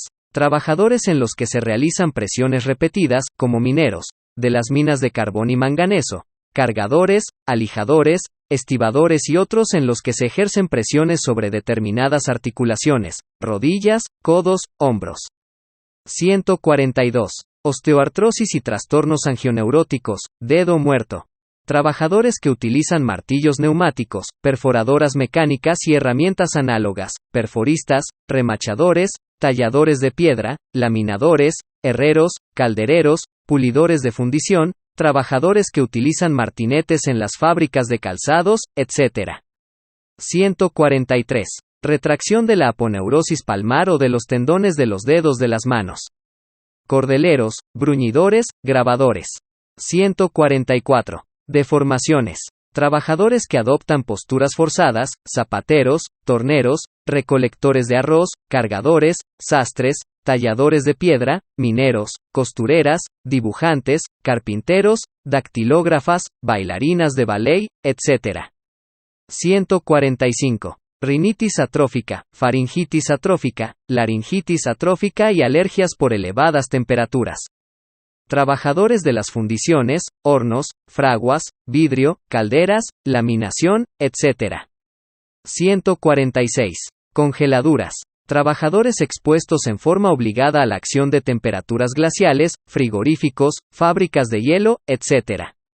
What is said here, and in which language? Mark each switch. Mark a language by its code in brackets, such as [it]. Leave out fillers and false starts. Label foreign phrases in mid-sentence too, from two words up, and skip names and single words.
[es] Trabajadores en los que se realizan presiones repetidas, como mineros, de las minas de carbón y manganeso, cargadores, alijadores, estibadores y otros en los que se ejercen presiones sobre determinadas articulaciones, rodillas, codos, hombros. 142. Osteoartrosis y trastornos angioneuróticos, dedo muerto. Trabajadores que utilizan martillos neumáticos, perforadoras mecánicas y herramientas análogas, perforistas, remachadores, talladores de piedra, laminadores, herreros, caldereros, pulidores de fundición, trabajadores que utilizan martinetes en las fábricas de calzados, etc. 143. Retracción de la aponeurosis palmar o de los tendones de los dedos de las manos. Cordeleros, bruñidores, grabadores. 144. Deformaciones. Trabajadores que adoptan posturas forzadas, zapateros, torneros, recolectores de arroz, cargadores, sastres, talladores de piedra, mineros, costureras, dibujantes, carpinteros, dactilógrafas, bailarinas de ballet, etc. 145. Rinitis atrófica, faringitis atrófica, laringitis atrófica y alergias por elevadas temperaturas. Trabajadores de las fundiciones, hornos, fraguas, vidrio, calderas, laminación, etc. 146. Congeladuras. Trabajadores expuestos en forma obligada a la acción de temperaturas glaciales, frigoríficos, fábricas de hielo, etc.